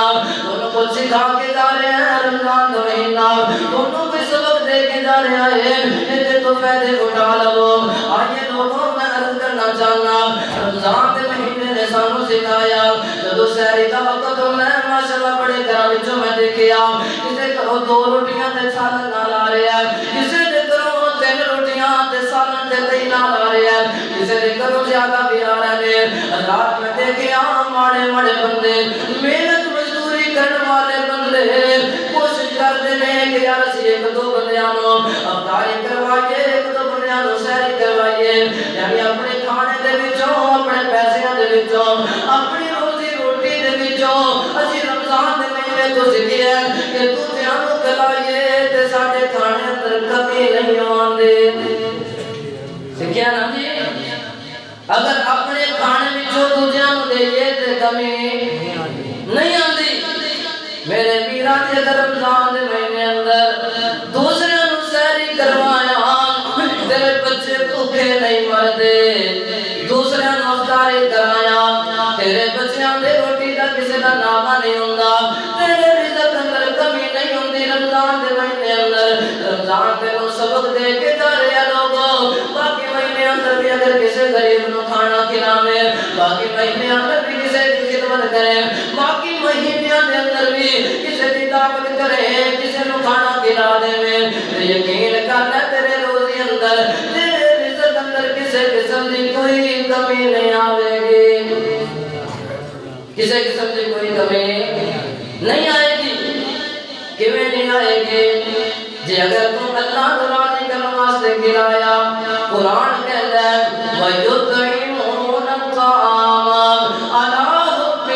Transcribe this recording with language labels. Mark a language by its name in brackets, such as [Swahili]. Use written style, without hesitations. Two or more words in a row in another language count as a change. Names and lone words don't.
[Punjabi] دونوں کو سکھا کے جا رہے ہیں رمضان دا مہینہ دونوں کو سبق دے کے جا رہے ہیں تے تو فائدے اٹھا لو آئیے لوگوں میں عرض کرنا چاہنا رمضان دے مہینے نے سانو سکھایا جدو سحری دا وقت میں ماشاءاللہ بڑے گھراں وچوں میں دیکھیا کسے گھروں 2 روٹیاں تے سالن نال آ رہا ہے کسے دے گھروں 3 روٹیاں تے سالن تے دہی نال آ رہا ہے کسے دے گھروں زیادہ بھی آ رہے ہیں رات میں دیکھیا ماڑے ماڑے بندے محنت مزدوری کرنے والے بندے کوشش کرتے ہیں کہ یار اسی 1-2 بندیاں نو افطاری کروائیے 1-2 بندیاں نو سحری کروائیے یعنی اپنے کھانے دے وچوں اپنے پیسے دے وچوں اپنی روزی روٹی دے وچوں اسی رمضان دے مہینے تو سکھیا کہ دوجیاں نو کھلائیے تے ساڈے کھانے اندر کمی نہیں آندے سکھیا نا جی اگر اپنے کھانے وچوں دوجیاں نو دئیے تے کمی نہیں آندی میرے میران دے اگر رمضان دے مہینے اندر دوسرے نو سحری کروایا تیرے بچے بھوکے نہیں مردے دوسرے نو افطاری کرایا تیرے بچیاں دے روٹی دا کسے دا ناما نہیں ہوندا تیرے رزق اندر کمی نہیں ہوندی رمضان دے مہینے اندر رمضان تے نو سبق دے کے جا رہے لوگوں باقی مہینے اندر بھی اگر کسے غریب نو کھانا کھلاوے باقی مہینے اندر بھی کسے دی خدمت کرے باقی مہینے دے اندر بھی کسے دی دعوت کرے کسے نو کھانا کھلا دے یقین کر لے تیرے روزی اندر تیرے رزق اندر کسے قسم دی کوئی کمی نہیں آوے گی کسے قسم دی کوئی کمی نہیں آئے گی کیویں نہیں آئے گی جی اگر تم اللہ کو راضی کرنے واسطے کھلایا قرآن کہتا ہے [Arabic] وَيُطْعِمُونَ الطَّعَامَ عَلَىٰ